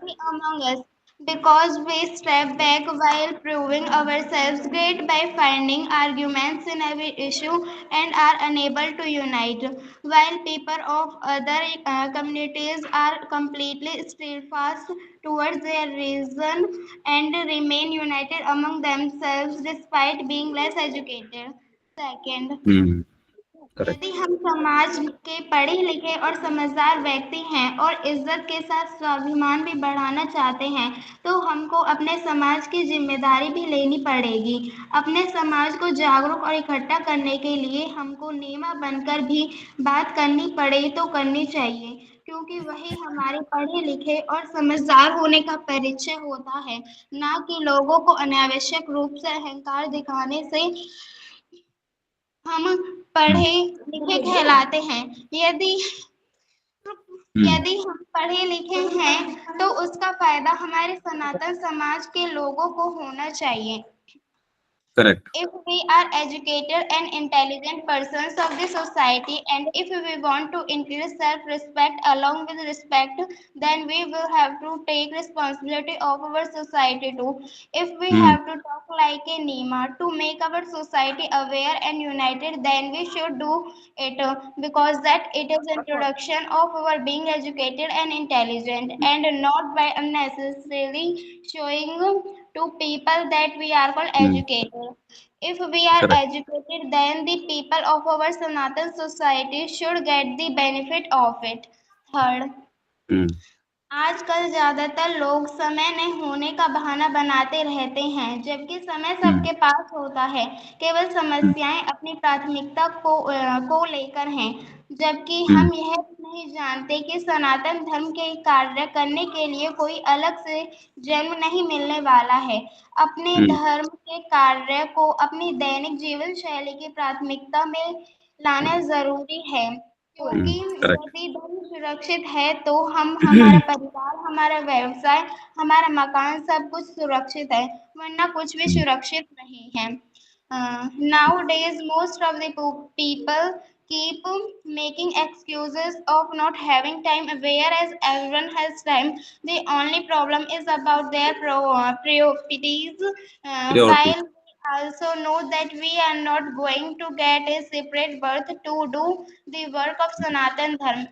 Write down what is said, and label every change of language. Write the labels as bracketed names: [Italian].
[English] among us, because we step back while proving ourselves great by finding arguments in every issue and are unable to unite, while people of other communities are completely steadfast towards their reason and remain united among themselves despite being less educated. Second, [Hindi] यदि हम समाज के पढ़े लिखे और समझदार व्यक्ति हैं और इज्जत के साथ स्वाभिमान भी बढ़ाना चाहते हैं, तो हमको अपने समाज की जिम्मेदारी भी लेनी पड़ेगी। अपने समाज को जागरूक और इकट्ठा करने के लिए हमको नेमा बनकर भी बात करनी पड़े तो करनी चाहिए, क्योंकि वही हमारे पढ़े लिखे और समझदार होने का परिचय होता है, ना कि लोगों को अनावश्यक रूप से अहंकार दिखाने से हम पढ़े लिखे कहलाते हैं। यदि हम पढ़े लिखे हैं तो उसका फायदा हमारे सनातन समाज के लोगों को होना चाहिए। [English] Correct. If we are educated and intelligent persons of the society, and if we want to increase self-respect along with respect, then we will have to take responsibility of our society too. If we have to talk like a Nima to make our society aware and united, then we should do it, because that it is introduction of our being educated and intelligent, and not by unnecessarily showing to people that we are called educated. If we are Correct. educated, then the people of our Sanatan society should get the benefit of it. Third, [Hindi] आजकल ज्यादातर लोग समय नहीं होने का बहाना बनाते रहते हैं, जबकि समय सबके पास होता है, केवल समस्याएं अपनी प्राथमिकता को लेकर हैं, जबकि हम यह नहीं जानते कि सनातन धर्म के कार्य करने के लिए कोई अलग से जन्म नहीं मिलने वाला है। अपने धर्म के कार्य को अपनी दैनिक जीवन शैली की प्राथमिकता में लाना जरूरी है, क्योंकि यदि धर्म सुरक्षित है तो हमारा परिवार, हमारा व्यवसाय, हमारा मकान सब कुछ सुरक्षित है, वरना कुछ भी सुरक्षित नहीं है। [English] Nowadays most of the people keep making excuses of not having time, whereas everyone has time. The only problem is about their priorities, while also know that we are not going to get a separate birth to do the work of Sanatan Dharma.